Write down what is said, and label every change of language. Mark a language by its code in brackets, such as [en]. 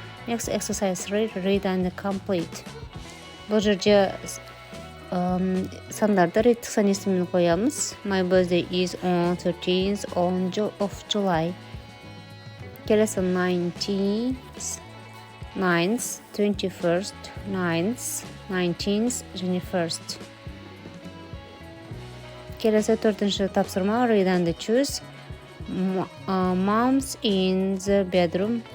[en] Next exercise read and complete. [kk] Бұл жерде сандарды реттік сан есімін қоямыз. [en] My birthday is on 13th of July. [kk] Келесі 19th, 9th, 21st, 9th, 19th және 1st. Келесі төртінші тапсырма [en] read and choose. Mom's in the bedroom.